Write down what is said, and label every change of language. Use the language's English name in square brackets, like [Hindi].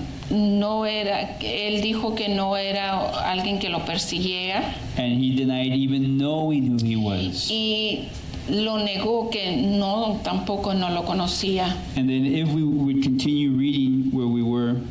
[Spanish] No era, él dijo que no era alguien que lo persiguiera [English] And he denied even knowing who he was. [Spanish] y lo negó que no, tampoco no lo conocía. [English] And then if we would continue reading where we were,